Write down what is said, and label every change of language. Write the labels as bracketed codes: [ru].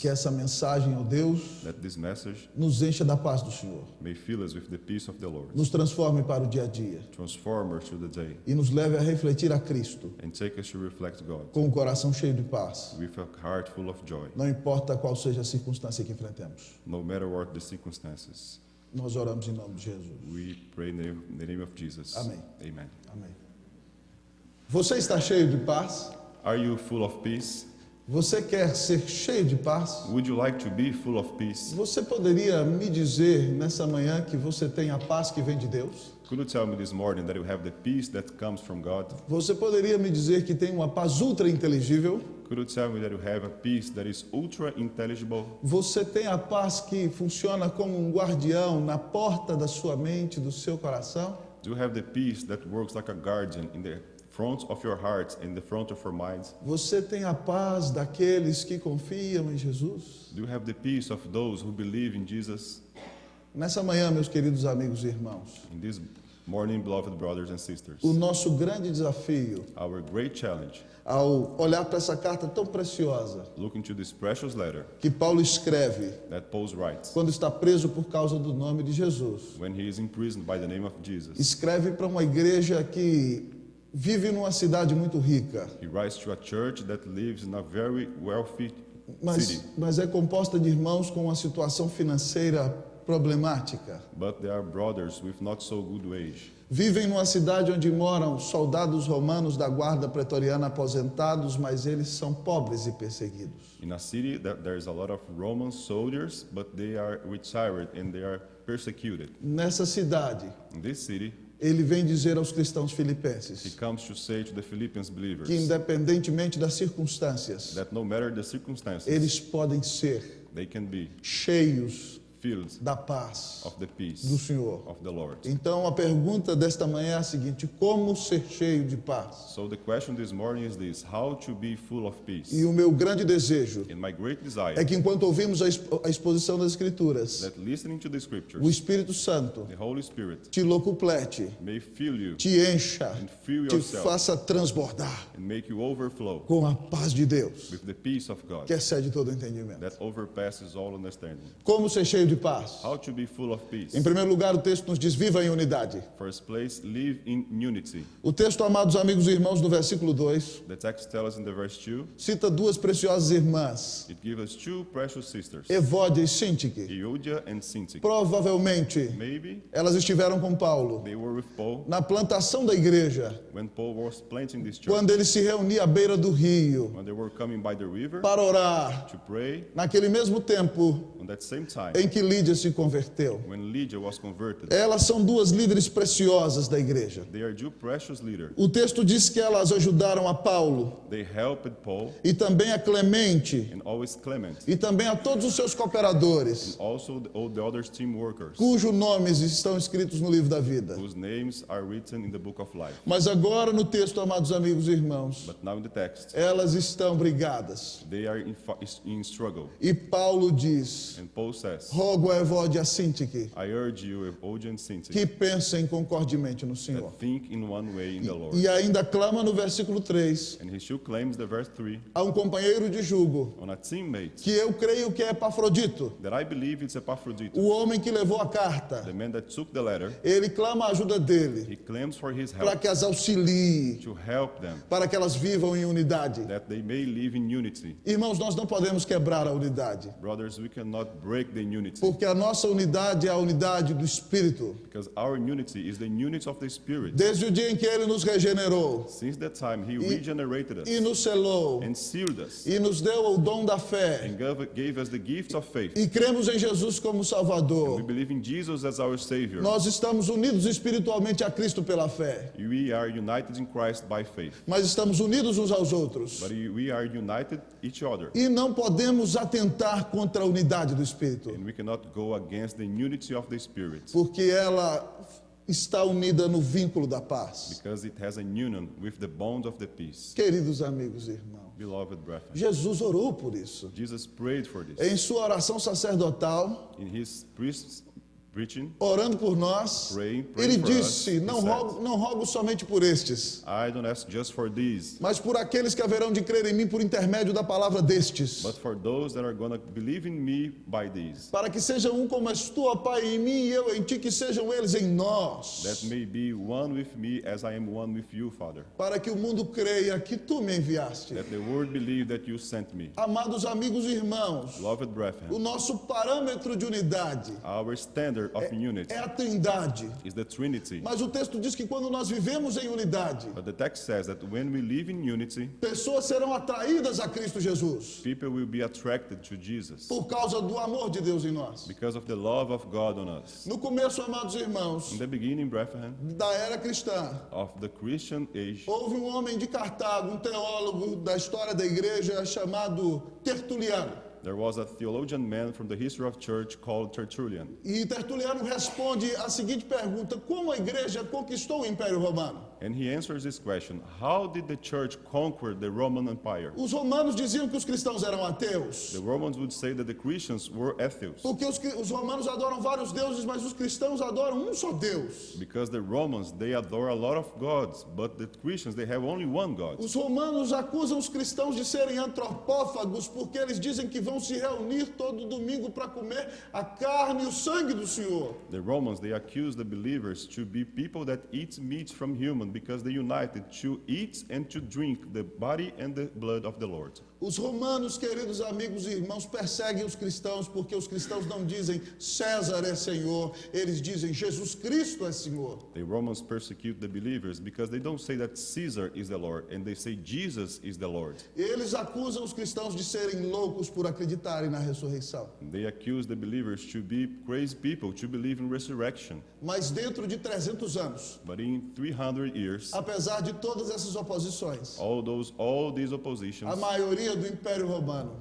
[pt] Que essa mensagem, ó Deus, [en] Let this message [pt] nos encha da paz do Senhor. [en] may fill us with the peace of the Lord, [pt] Nos transforme para o dia a dia [en] transform us through the day, [pt] e nos leve a refletir a Cristo [en] and take us to reflect God [pt] com o coração cheio de paz. [en] with a heart full of joy, [pt] Não importa qual seja a circunstância que enfrentemos. [en] no matter what the circumstances. [pt] Nós oramos em nome de Jesus. [en] We pray in the name of Jesus. [pt] Amém. [en] Amen. [pt] Amém. Você está cheio de paz? [en] Are you full of peace? [pt] Você quer ser cheio de paz? [en] Would you like to be full of peace? [pt] Você poderia me dizer nessa manhã que você tem a paz que vem de Deus? [en] Could you tell me this morning that you have the peace that comes from God? [pt] Você poderia me dizer que tem uma paz ultra inteligível? [en] Could you tell me that you have a peace that is ultra intelligible? [pt] Você tem a paz que funciona como um guardião na porta da sua mente, do seu coração? [en] Do you have the peace that works like a guardian in the front of your heart and the front of your mind? [pt] Você tem a paz daqueles que confiam em Jesus? [en] Do you have the peace of those who believe in Jesus? [pt] Nessa manhã, meus queridos amigos e irmãos, [en] In this morning, beloved brothers and sisters, [pt] o nosso grande desafio [en] our great challenge, [pt] ao olhar para essa carta tão preciosa [en] looking to this precious letter [pt] que Paulo escreve [en] that Paul writes [pt] quando está preso por causa do nome de Jesus, [en] when he is imprisoned by the name of Jesus. [pt] escreve para uma igreja que vive numa cidade muito rica, [en] He writes to a church that lives in a very wealthy city, [pt] mas é composta de irmãos com uma situação financeira problemática. [en] but they are brothers with not so good wage. [pt] Vivem numa cidade onde moram soldados romanos da guarda pretoriana aposentados, mas eles são pobres e perseguidos. [en] In a city that there is a lot of Roman soldiers, but they are retired and they are persecuted. [pt] Nessa cidade, [en] In this city, [pt] ele vem dizer aos cristãos [en] he [pt] filipenses [en] comes to say to the Philippians believers [pt] que, independentemente das circunstâncias, [en] that no matter the circumstances, [pt] eles podem ser [en] they can be [pt] cheios [en] filled [pt] da paz [en] of the [pt] do [en] peace [pt] Senhor. [en] of the Lord. [pt] Então, a pergunta desta manhã é a seguinte: como ser cheio de paz? [en] So the question this morning is this: how to be full of peace? [pt] E o meu grande desejo [en] And my great desire [pt] é que, enquanto ouvimos a exposição das Escrituras, [en] that listening to the [pt] o [en] scriptures, [pt] Espírito Santo [en] the Holy Spirit [pt] te locuplete, [en] may fill you [pt] te encha, [en] and fill [pt] te [en] yourself [pt] faça transbordar [en] and make you overflow [pt] com a paz de Deus, [en] with the peace of God [pt] que excede todo entendimento. [en] that overpasses all understanding. [pt] Como ser cheio de paz? [en] How to be full of peace? [pt] Em primeiro lugar, o texto nos diz: viva em unidade. [en] First place, live in unity. [pt] O texto, amados amigos e irmãos, no versículo 2, [en] The text tells us in the verse 2, [pt] cita duas preciosas irmãs, [en] it gives us two precious sisters, [pt] Evódia e Sintique. [en] Euodia and Syntyche. [pt] Provavelmente, [en] Maybe [pt] elas estiveram com Paulo [en] they were with Paul [pt] na plantação da igreja, [en] when Paul was planting this church, [pt] quando ele se reunia à beira do rio [en] when they were coming by the river [pt] para orar, [en] to pray, [pt] naquele mesmo tempo [en] on that same time [pt] em que Lídia se converteu. [en] when Lydia was converted. [pt] Elas são duas líderes preciosas da igreja. [en] They are two precious leaders. [pt] O texto diz que elas ajudaram a Paulo [en] They helped Paul [pt] e também a Clemente [en] and always Clement, [pt] e também a todos os seus cooperadores, [en] also all the other team workers [pt] cujos nomes estão escritos no livro da vida. [en] whose names are written in the book of life. [pt] Mas agora no texto, amados amigos e irmãos, [en] But now in the text, [pt] elas estão brigadas. [en] they are in struggle. [pt] E Paulo diz: [en] And Paul says, [pt] rogo a Evódia e a Sintique [en] I urge you, Euodia and Syntyche, [pt] que pensem concordemente no Senhor. [en] that think in one way in the Lord. [pt] E ainda clama no versículo 3 [en] And he still claims the verse 3 [pt] a um companheiro de jugo, [en] on a teammate [pt] que eu creio que é Epafrodito, [en] that I believe it's Epaphroditus, [pt] o homem que levou a carta. [en] the man that took the letter. [pt] Ele clama a ajuda dele [en] He claims for his [pt] para [en] help [pt] que as auxilie, [en] to help them, [pt] para que elas vivam em unidade. [en] that they may live in unity. [pt] Irmãos, nós não podemos quebrar a unidade. [en] Brothers, we cannot break the unity. unity. [pt] Porque a nossa unidade é a unidade do Espírito. [en] Because our unity is the unity of the Spirit. [pt] Desde o dia em que Ele nos regenerou [en] Since that time, He regenerated us [pt] e nos selou [en] and sealed us [pt] e nos deu o dom da fé [en] and gave us the gift of faith. [pt] e cremos em Jesus como [en] We [pt] Salvador, [en] believe in Jesus as our Savior. [pt] nós estamos unidos espiritualmente a Cristo pela fé, [en] We are united in Christ by faith. [pt] mas estamos unidos uns aos outros. [en] But we are united each other. [pt] E não podemos atentar contra a unidade do Espírito, [en] And we cannot go against the unity of the Spirit [pt] porque ela está unida no vínculo da paz. [en] because it has a union with the bond of the peace. [pt] Queridos amigos e irmãos, [en] Beloved brethren, [pt] Jesus orou por isso. [en] Jesus prayed for this. [pt] Em sua oração sacerdotal, [en] In his priest's preaching, [pt] orando por nós, [en] praying [pt] ele [en] for [pt] disse: [en] us, he [pt] não [en] said, [pt] rogo somente por estes, [en] I don't ask just for these, [pt] mas por aqueles que haverão de crer em mim por intermédio da palavra destes, [en] but for those that are going to believe in me by these, [pt] para que sejam um como és tu, ó Pai, em mim e eu em ti, que sejam eles em nós, [en] that may be one with me as I am one with you, Father. [pt] para que o mundo creia que tu me enviaste. [en] That the world believe that you sent me. [pt] Amados amigos e irmãos, [en] Beloved [pt] o [en] brethren, [pt] nosso parâmetro de unidade [en] our standard of unity [pt] é a Trindade. [en] is the Trinity. [pt] Mas o texto diz que quando nós vivemos em unidade, [en] But the text says that when we live in unity, [pt] pessoas serão atraídas a Cristo Jesus [en] people will be attracted to Jesus [pt] por causa do amor de Deus em nós. [en] because of the love of God on us. [pt] No começo, amados irmãos, [en] In the beginning, brethren, [pt] da era cristã, [en] of the Christian age, [pt] houve um homem de Cartago, um teólogo da história da igreja chamado Tertuliano. [en] there was a theologian man from the history of church called Tertullian. [pt] E Tertuliano responde a seguinte pergunta: como a igreja conquistou o Império Romano? [en] And he answers this question: how did the church conquer the Roman Empire? [pt] Os romanos diziam que os cristãos eram ateus, [en] The Romans would say that the Christians were atheists [pt] porque os romanos adoram vários deuses, mas os cristãos adoram um só Deus. [en] because the Romans, they adore a lot of gods, but the Christians, they have only one God. [pt] Os romanos acusam os cristãos de serem antropófagos porque eles dizem que vão se reunir todo domingo para comer a carne e o sangue do Senhor. [en] The Romans, they accuse the believers to be people that eat meat from human because they united to eat and to drink the body and the blood of the Lord. [pt] Os romanos, queridos amigos e irmãos, perseguem os cristãos porque os cristãos não dizem César é Senhor, eles dizem Jesus Cristo é Senhor. [en] The Romans persecute the believers because they don't say that Caesar is the Lord, and they say Jesus is the Lord. [pt] Eles acusam os cristãos de serem loucos por acreditarem na ressurreição. [en] They accuse the believers to be crazy people, to believe in resurrection. [pt] Mas dentro de 300 anos, [en] But in 300 years, [pt] apesar de todas essas oposições, [en] all these oppositions, [pt] a maioria do Império Romano